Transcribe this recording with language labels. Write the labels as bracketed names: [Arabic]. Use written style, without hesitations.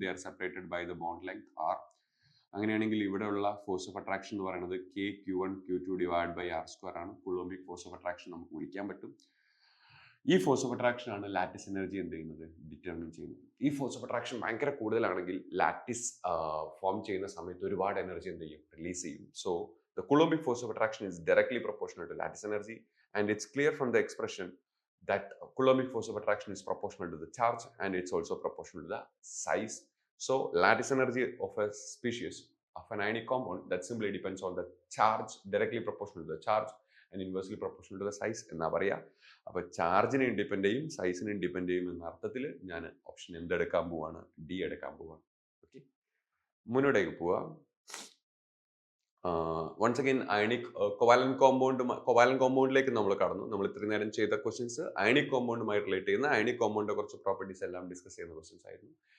[English] They are separated by the bond length R. [Malayalam] അങ്ങനെയാണെങ്കിൽ ഇവിടെയുള്ള force of attraction എന്ന് പറയുന്നത് K Q1 divide by R² ആണ്. കുളോംബിക് force of attraction നമുക്ക് വിളിക്കാൻ പറ്റും. ഈ ഫോഴ്സ് ഓഫ് അട്രാക്ഷൻ ആണ് ലാറ്റിസ് എനർജി എന്ത് ചെയ്യുന്നത്? ഡിറ്റർമിൻ ചെയ്യുന്നത്. ഈ ഫോഴ്സ് ഓഫ് അട്രാക്ഷൻ ഭയങ്കര കൂടുതലാണെങ്കിൽ ലാറ്റിസ് ഫോം ചെയ്യുന്ന സമയത്ത് ഒരുപാട് എനർജി എന്ത് ചെയ്യും? റിലീസ് ചെയ്യും. [English] So the Coulombic force of attraction is directly proportional to lattice energy, and it's clear from the expression that Coulombic force of attraction is proportional to the charge, and it's also proportional to the size. So lattice energy of a species of an ionic compound that simply depends on the charge, directly proportional to the charge and inversely proportional to the size [Malayalam] എന്നാ പറയാ. അപ്പൊ ചാർജിനെ depend ചെയ്യും, സൈസിനെ depend ചെയ്യും എന്ന അർത്ഥത്തിൽ ഞാൻ option എന്തെടുക്കാൻ പോവാണ്? ഡി എടുക്കാൻ പോവാണ്. ഓക്കെ, മുന്നോട്ടേക്ക് പോവാം. വൺസ് അഗൈൻ അയണിക് കോവാലന്റ് കോമ്പൗണ്ടിലേക്ക് നമ്മൾ കടന്നു. നമ്മൾ ഇത്രയും നേരം ചെയ്ത ക്വസ്റ്റ്യൻസ് അയണിക് കോമ്പൗണ്ടുമായി റിലേറ്റ് ചെയ്യുന്ന അയണിക് കോമ്പൗണ്ടിന്റെ കുറച്ച് പ്രോപ്പർട്ടീസ് എല്ലാം ഡിസ്കസ് ചെയ്യുന്ന ക്വസ്റ്റ്യൻസ് ആയിരുന്നു.